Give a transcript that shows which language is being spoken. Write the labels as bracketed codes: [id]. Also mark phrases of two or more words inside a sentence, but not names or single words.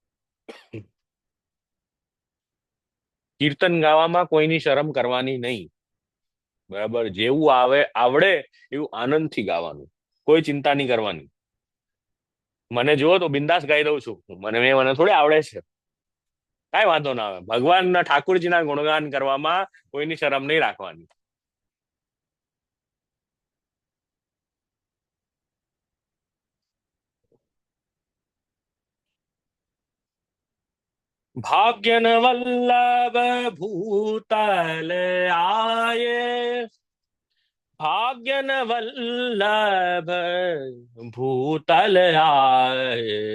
[gu] કીર્તન ગાવામાં કોઈની શરમ કરવાની નહીં, બરાબર? જેવું આવડે એવું આનંદથી ગાવાનું, કોઈ ચિંતા નહીં કરવાની। મને જુઓ તો બિંદાસ ગાઈ દઉં છું, મને થોડી આવડે છે, કાંઈ વાંધો ના આવે। ભગવાનના ઠાકોરજીના ગુણગાન કરવામાં કોઈની શરમ નહીં રાખવાની। [bra] भाग्यन वल्लभ भूतल आये, भाग्यन वल्लभ भूतल आये,